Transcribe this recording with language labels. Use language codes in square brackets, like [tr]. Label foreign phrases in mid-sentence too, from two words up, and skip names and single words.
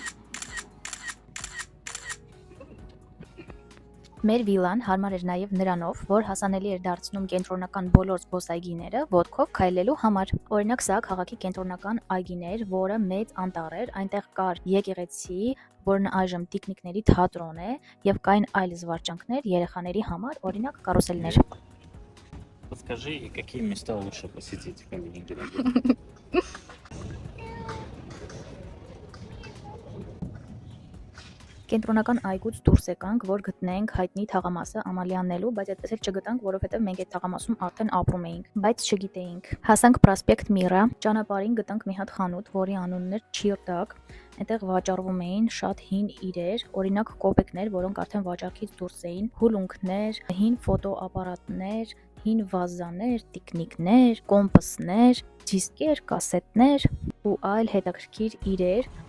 [hy] Մեր վիլան հարմար էր նաև նրանով, որ հասանելի էր դարձնում կենտրոնական բոլոր զբոսայգիները ոտքով քայլելու համար։ Օրինակ սա քաղաքի կենտրոնական այգին էր, որը մեծ անտառ էր, այնտեղ կար եկեղեցի, որն այժմ տիկնիկների թատրոն է, եւ կային այլ զվարճանքներ երեխաների համար, օրինակ կարուսելներ։ [ru] Подскажи, какие места лучше посетить в Калининграде? [hy] Կենտրոնական այգուց դուրս եկանք, որ գտնենք հայտնի թաղամասը Ամալիաննելու, բայց այդպես էլ չգտանք, որովհետև մենք այդ թաղամասում արդեն ապրում էինք, բայց չգիտեինք։ Հասանք Պրոսպեկտ Միրա, ճանապարհին գտանք մի հատ խանութ, որի անունն էր Չիրտակ։ Այնտեղ վաճառվում էին շատ հին իրեր, օրինակ կոպեկներ, որոնք արդեն վաճառքից դուրս էին, հուլունքներ, հին ֆոտոապարատներ, հին վազաներ, տիկնիկներ, կոմպասներ, դիսկեր, կասետներ ու այլ հետաքրքիր իրեր։